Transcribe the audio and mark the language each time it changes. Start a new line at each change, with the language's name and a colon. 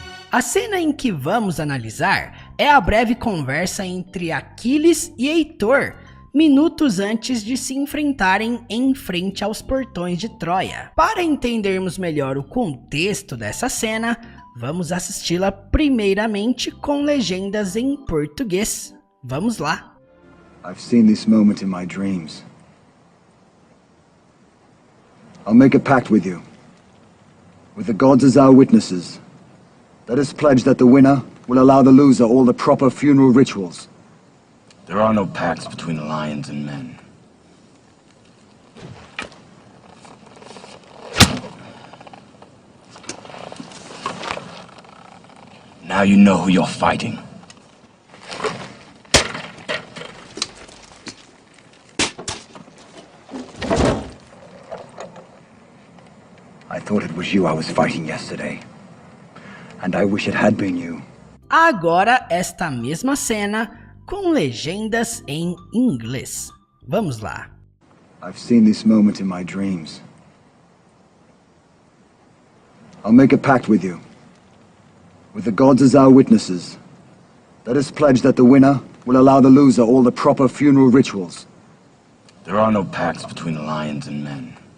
Portuguese: A cena em que vamos analisar é a breve conversa entre Aquiles e Heitor, minutos antes de se enfrentarem em frente aos portões de Troia. Para entendermos melhor o contexto dessa cena, vamos assisti-la primeiramente com legendas em português. Vamos lá!
English: I've seen this moment in my dreams. I'll make a pact with you. With the gods as our witnesses. Let us pledge that the winner will allow the loser all the proper funeral rituals. There are no pacts between lions and men. Now you know who you're fighting. I thought it was you I was fighting yesterday. And I wish it had been you.
Portuguese: Agora esta mesma cena com legendas em inglês. Vamos lá.
English: I've seen this moment in my dreams. I'll make a pact with you. With the gods as our witnesses. Let us pledge that the winner will allow the loser all the proper funeral rituals. There are no pacts between lions and men.